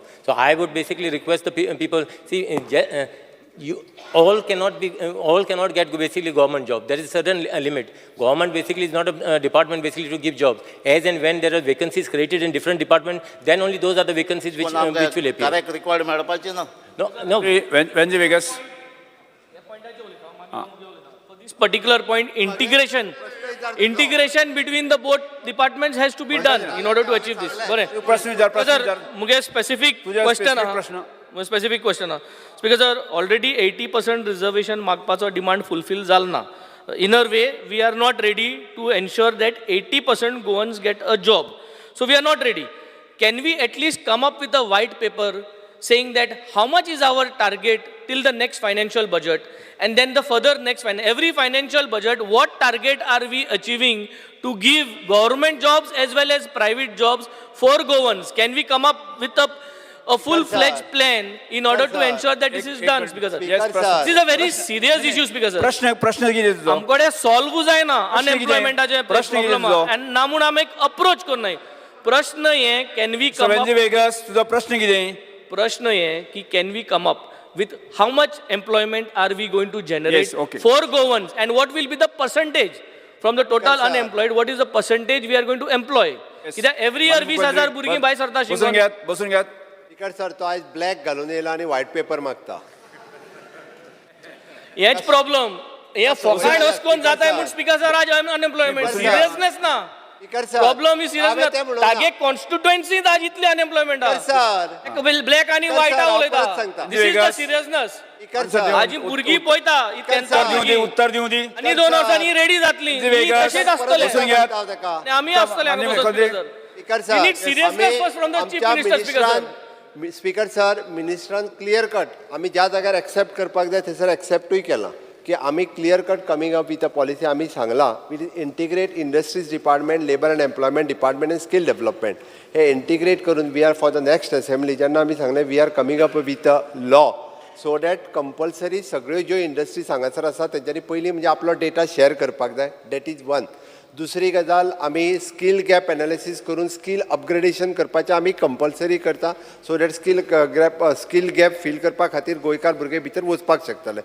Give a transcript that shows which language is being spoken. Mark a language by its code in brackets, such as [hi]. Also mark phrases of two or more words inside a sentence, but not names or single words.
[en] So I would basically request the people, see, you all cannot get basically government job. There is a certain limit. Government basically is not a department basically to give jobs. As and when there are vacancies created in different departments, then only those are the vacancies which will appear. correct record [kok] मेळपाचे ना. [en] No. वेंजी वेगस This particular point, integration between the both departments has to be done in order to achieve this. [kok] प्रश्न विचार [en] Sir, मुगे specific question aha. Specific question aha. Because sir, already 80% reservation मागपाचो demand fulfill [kok] जाल ना. [en] In a way, we are not ready to ensure that 80% Goans get a job. So we are not ready. Can we at least come up with a white paper saying that how much is our target till the next financial budget, and then the further next every financial budget, what target are we achieving to give government jobs as well as private jobs for Goans? Can we come up with a full-fledged plan in order to ensure that this is done? Speaker sir, this is a very serious issue, Speaker sir. [kok] प्रश्न कितें तुजो? आमकडे सॉल्व जायना प्रश्न कितें? अनएम्प्लॉयमेंटाचे प्रश्न कितें प्रॉब्लेम तुजो? आणि ना म्हणून आमी अप्रोच करनाय. प्रश्न हे [en] can we come [kok] वेंजी वेगस तुजो प्रश्न कितें? प्रश्न हे की [en] can we come up with how much employment are we going to generate Yes, okay. for Goans, and what will be the percentage from the total unemployed, what is the percentage we are going to employ? [kok] कित्याक [en] every year [kok] 20,000 भुरगीं भायर सरता शिकून. बसून घेयात. [en] Speaker sir [kok] तो आज ब्लॅक घालून येयला आणि [en] white paper [kok] मागता. हेच प्रॉब्लेम हे फॉकाड वचून जाताय म्हणून [en] Speaker sir [kok] आज [en] unemployment seriousness [kok] ना. [en] Speaker sir problem is serious तागे कॉन्स्टिट्युएन्सी [kok] आज इतले [en] अनएम्प्लॉयमेंट सर [kok] ब्लॅक आणि व्हाईट उलयता. [en] this is the seriousness. Speaker sir [kok] हाजी भुरगीं पळयता उत्तर दिवं दी. आनी 2 वर्सांनी रेडी जातली. तशेंच आसतले बसून घेयात. आमी आसतले. [en] Speaker sir We need seriousness first from the chief minister, Speaker sir. Speaker sir, [kok] मिनिस्टरान [en] clear cut [kok] आमी ज्या जाग्यार एक्सेप्ट करपाक जाय थंयसर एक्सेप्टूय केलां की आमी [en] clear cut coming up with a policy [kok] आमी सांगलां [en] with integrate industries department, labour and employment department and skill development [kok] हे इंटिग्रेट करून [en] we are for the next assembly [kok] जेन्ना आमी सांगलें [en] we are coming up with a law so that compulsory [kok] सगळ्यो ज्यो इंडस्ट्रीज हांगासर आसा तेंच्यांनी पयलीं म्हणजे आपलो [en] data share [kok] करपाक जाय. [en] that is one. [kok] दुसरी गजाल आमी [en] skill gap analysis [kok] करून [en] skill upgradation [kok] करपाचें आमी कंपल्सरी करता [en] so that skill gap [kok] फील करपा खातीर गोंयकार भुरगे भितर वचपाक शकतले.